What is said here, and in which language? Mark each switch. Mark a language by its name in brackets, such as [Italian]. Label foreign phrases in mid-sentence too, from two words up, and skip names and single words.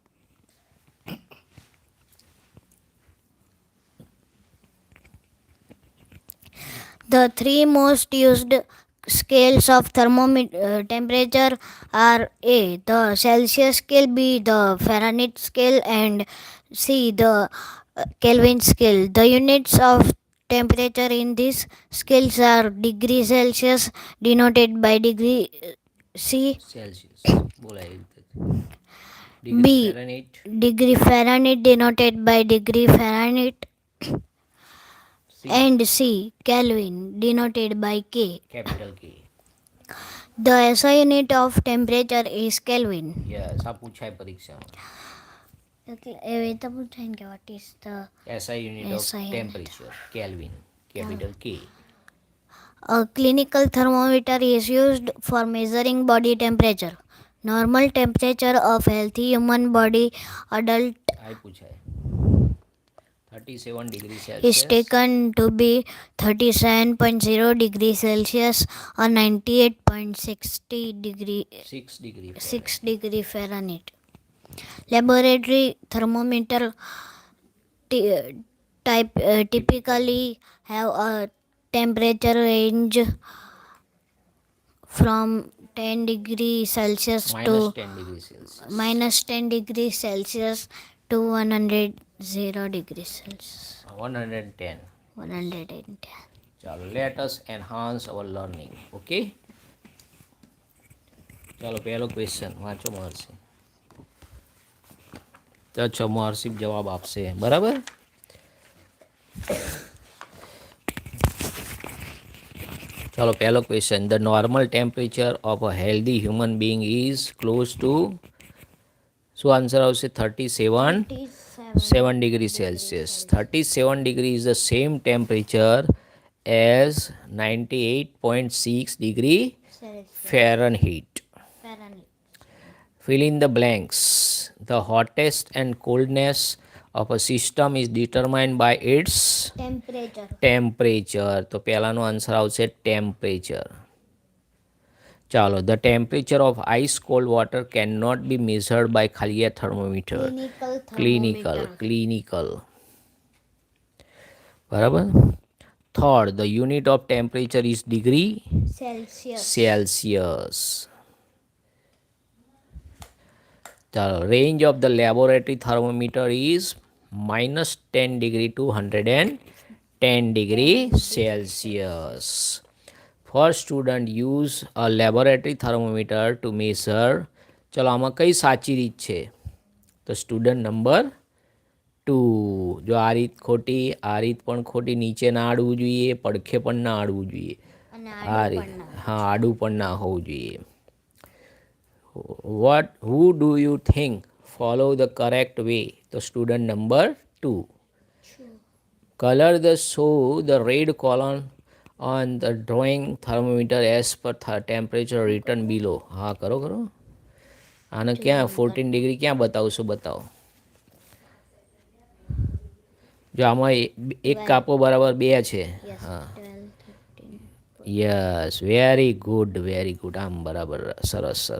[English] The three most used scales of temperature are A, the Celsius scale, B, the Fahrenheit scale, and C, the Kelvin scale. The units of temperature in these scales are degree Celsius denoted by degree C, [Gujarati] સેલ્સિયસ બોલાય. [English] B, Fahrenheit. degree Fahrenheit denoted by degree Fahrenheit, and C, Kelvin denoted by K. Capital K. The SI unit of temperature is Kelvin. [Gujarati] યસ, આ પૂછાય પરીક્ષામાં. એવી તો પૂછાય કે [English] what is the SI unit of SI unit. temperature, Kelvin, capital K. A clinical thermometer is used for measuring body temperature. Normal temperature of healthy human body adult [Gujarati] આ પૂછાય 37 degree [English] is Celsius. taken to be 37.0 degrees Celsius or 98.60 degree 6 degree. 6 degree Fahrenheit. Laboratory thermometer typically have a temperature range from 10 degrees Celsius to Minus 10 degree Celsius. minus 10 degrees Celsius to 100 degrees Celsius. 110. 110. ચાલો, let us enhance our learning. [Gujarati] ઓકે, ચાલો પહેલો ક્વેશ્ચન વાંચો મહર્ષિ. તો મહર્ષિ જવાબ આપશે, બરાબર. ચાલો પહેલો ક્વેશ્ચન. [English] The normal temperature of a healthy human being is close to, [Gujarati] શું આન્સર આવશે? [English] 37 degree Celsius. 37 degree is the same temperature as 98.6 degree Fahrenheit. fill in the blanks. The hottest and coldness of a system is determined by its ટેમ્પરેચર. [Gujarati] temperature. તો પહેલાનો આન્સર આવશે ટેમ્પરેચર. ચાલો, [English] the temperature of ice cold water cannot be measured by ખાલી a thermometer. ક્લિનિકલ Clinical, થર્મોમીટર. clinical. બરાબર. Third, the unit of temperature is degree સેલ્સિયસ. Celsius. The range of the laboratory thermometer is -10 degree to 110 degree Celsius. First student use a laboratory thermometer to measure. [Gujarati] ચલો, આમાં કઈ સાચી રીત છે? તો સ્ટુડન્ટ નંબર 2. જો આ રીત ખોટી, આ રીત પણ ખોટી, નીચે ના આડવું જોઈએ, પડખે પણ ના આડવું જોઈએ. અને આ આડું રીત, પણ ના. હા, આડું પણ ના હોવું જોઈએ. [English] Who do you think follow the correct way? [Gujarati] તો સ્ટુડન્ટ નંબર 2. [English] Color the show the red column on the drawing thermometer as per temperature written below. [Gujarati] હા, કરો કરો. આને ક્યાં 14 ડિગ્રી ક્યાં બતાવશો? બતાવો. જો આમાં એક કાપો બરાબર 2 છે. હા, 12, 13. યસ, [English] very good, very good. [Gujarati] આમ બરાબર, સરસ સરસ.